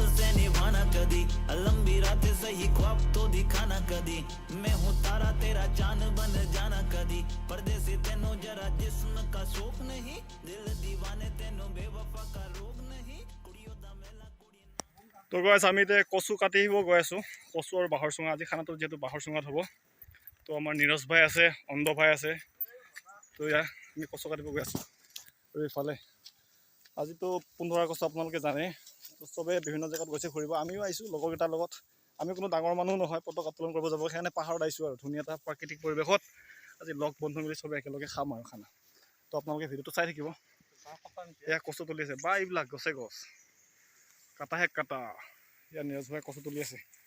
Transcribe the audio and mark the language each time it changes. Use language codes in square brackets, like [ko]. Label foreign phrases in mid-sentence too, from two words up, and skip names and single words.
[hi] से निभाना कदी लंबी रातें सही ख्वाब तो दिखाना कदी मैं हूँ तारा तेरा चांद बन जाना कदी परदेसी तेनों जरा जिस्म का शौक नहीं दिल दीवाने तेनों बेवफा का रोग नहीं [pa] ਕੁੜੀਆਂ ਦਾ ਮੇਲਾ ਕੁੜੀ [as] তো গাইছ আমি এতিয়া কচু কাটি আহিব গৈ আছোঁ কচু আৰু বাঁহৰ চুঙা আজি খানাটো যিহেতু বাঁহৰ চুঙাত হ'ব তো আমাৰ নীৰজ ভাই আছে অন্ধ ভাই আছে তো ইয়াৰ আমি কচু কাটিব গৈ আছোঁ আৰু এইফালে আজিতো 15 আগষ্ট আপোনালোকে জানে তো চবে বিভিন্ন জেগাত গৈছে ফুৰিব আমিও আহিছোঁ লগৰকেইটাৰ লগত আমি কোনো ডাঙৰ মানুহ নহয় পতাকা উত্তোলন কৰিব যাব সেইকাৰণে পাহাৰত আহিছোঁ আৰু ধুনীয়া এটা প্ৰাকৃতিক পৰিৱেশত আজি লগ বন্ধু মিলি চবে একেলগে খাম আৰু খানা তো আপোনালোকে ভিডিঅ'টো চাই থাকিব এয়া কচু তুলি আছে বা এইবিলাক গছে গছ কাটাহে কাটা ইয়াৰ নীৰজ ভাই কচু তুলি আছে